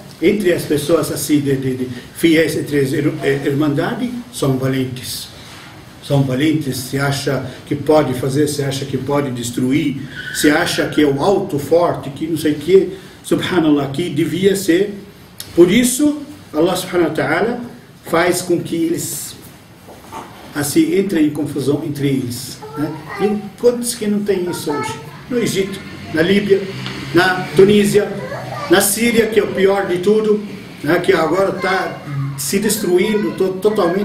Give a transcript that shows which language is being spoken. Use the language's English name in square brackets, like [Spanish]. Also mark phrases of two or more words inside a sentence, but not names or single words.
[Portuguese] Entre as pessoas assim, de fiéis entre as irmandade, são valentes. São valentes, se acha que pode fazer, se acha que pode destruir, se acha que é o alto, forte, que não sei o que, subhanallah, que devia ser. Por isso, [Arabic] الله سبحانه وتعالى [Portuguese] faz com que eles assim entrem em confusão entre eles. Né? E quantos que não tem isso hoje? No Egito, na Líbia, na Tunísia, na Síria, que é o pior de tudo, né? Que agora está se destruindo totalmente.